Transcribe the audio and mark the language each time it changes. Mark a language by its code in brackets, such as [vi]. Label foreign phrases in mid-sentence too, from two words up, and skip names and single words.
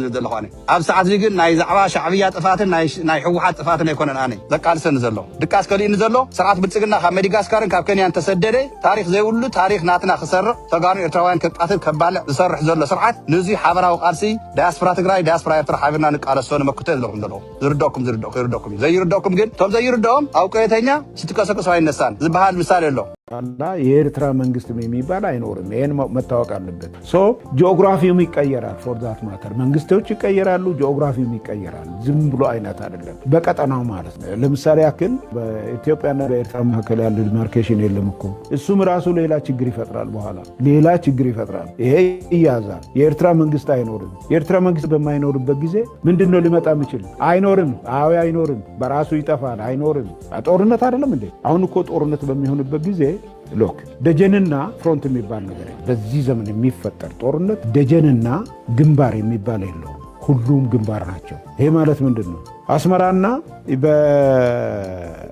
[ti] ዘለኹ ኣነ ኣብ ሰዓት እዚ ግን ናይ ዛዕባ ሻዕብያ ጥፋትን ናይ ሕወሓት ጥፋትን ኣይኮነን ኣነ ዘቃልሰኒ ዘሎ ድቃስ ከሊእኒ ዘሎ ስርዓት ብልጽግና ካብ መዲጋስካርን ካብ ኬንያን ተሰደደ ታሪክ ዘይብሉ ታሪክ ናትና ክሰርቕ ተጋኑ ኤርትራውያን ከቃትል ከባልዕ ዝሰርሕ ዘሎ ስርዓት ንዚ ሓበራዊ ቃልሲ ዳያስፖራ ትግራይ ዳያስፖራ ኤርትራ ሓቢርና ንቃለሶ ንመክተ ዘለኩም ዘለኹም ዝርደኩም ይርደኩም ዘይርደኩም ግን ቶም ዘይርደኦም [am] አውቀተኛ ስትቀሰቅሱ አይነሳን [ti] ዝበሃል ምሳሌ ኣሎ [am] እና የኤርትራ መንግስት የሚባል አይኖርም ይሄን መታወቅ አለበት ሶ ጂኦግራፊውም ይቀየራል [en] for that matter [am] መንግስቶች ይቀየራሉ ጂኦግራፊውም ይቀየራል ዝም ብሎ አይነት አይደለም በቀጠናው ማለት ነው ለምሳሌ ያክል በኢትዮጵያና በኤርትራ መካከል ያለ ዲማርኬሽን የለም እኮ እሱም ራሱ ሌላ ችግር ይፈጥራል በኋላ ሌላ ችግር ይፈጥራል ይሄ ይያዛል የኤርትራ መንግስት አይኖርም የኤርትራ መንግስት በማይኖርበት ጊዜ ምንድነው ሊመጣ የሚችል አይኖርም አይኖርም በራሱ ይጠፋል አይኖርም ጦርነት አይደለም እንዴ አሁን እኮ ጦርነት በሚሆንበት ጊዜ ሎክ ደጀንና ፍሮንት የሚባል ነገር በዚህ ዘመን የሚፈጠር ጦርነት ደጀንና ግንባር የሚባል የለው ሁሉም ግንባር ናቸው ይሄ ማለት ምንድነው አስመራና